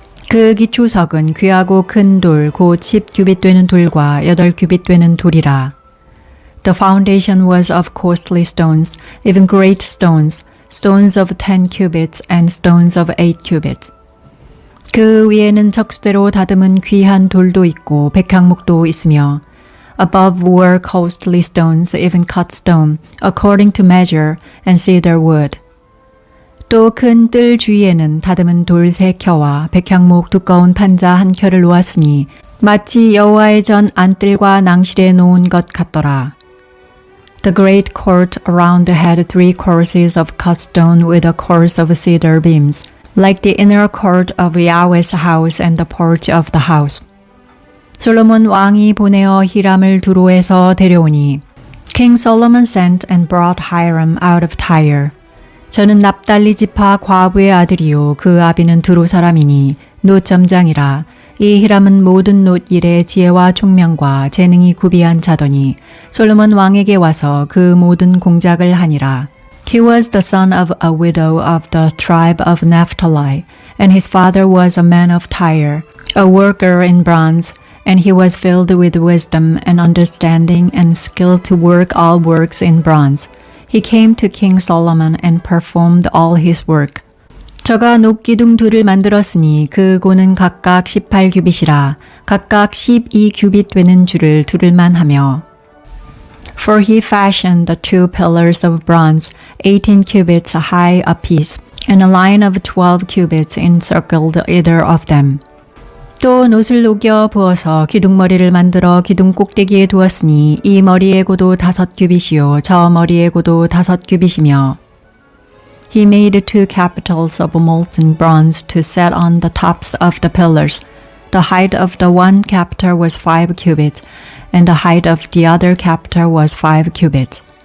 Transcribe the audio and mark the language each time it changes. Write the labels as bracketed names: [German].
[Korean] 그 기초석은 귀하고 큰 돌, 곧 10규빗 되는 돌과 8규빗 되는 돌이라. [English] The foundation was of costly stones, even great stones, stones of 10 cubits and stones of 8 cubits. [Korean] 그 위에는 척수대로 다듬은 귀한 돌도 있고 백향목도 있으며 [English] Above were costly stones, even cut stone, according to measure, and cedar wood. [Korean] 또 큰 뜰 주위에는 다듬은 돌 3켜와 백향목 두꺼운 판자 1켜를 놓았으니 마치 여호와의 전 안뜰과 낭실에 놓은 것 같더라. [English] The great court around had 3 courses of cut stone with a course of cedar beams, like the inner court of Yahweh's house and the porch of the house. [Korean] 솔로몬 왕이 보내어 히람을 두로에서 데려오니 [English] King Solomon sent and brought Hiram out of Tyre. [Korean] 저는 납달리 지파 과부의 아들이요 그 아비는 두로 사람이니 노점장이라. 이 히람은 모든 놋 일에 지혜와 총명과 재능이 구비한 자더니 솔로몬 왕에게 와서 그 모든 공작을 하니라. [English] He was the son of a widow of the tribe of Naphtali, and his father was a man of Tyre, a worker in bronze, and he was filled with wisdom and understanding and skill to work all works in bronze. He came to King Solomon and performed all his work. [Korean] 저가 녹기둥 둘을 만들었으니 그 고는 각각 18규빗이라 각각 12규빗 되는 줄을 두를만 하며 [English] For he fashioned the 2 pillars of bronze, 18 cubits high apiece, and a line of 12 cubits encircled either of them. [Korean] 또 놋을 녹여 부어서 기둥머리를 만들어 기둥 꼭대기에 두었으니 이 머리의 고도 5규빗이요 저 머리의 고도 5규빗이며 [English] He made 2 capitals of molten bronze to set on the tops of the pillars. The height of the one capital was 5 cubits, and the height of the other capital was 5 cubits.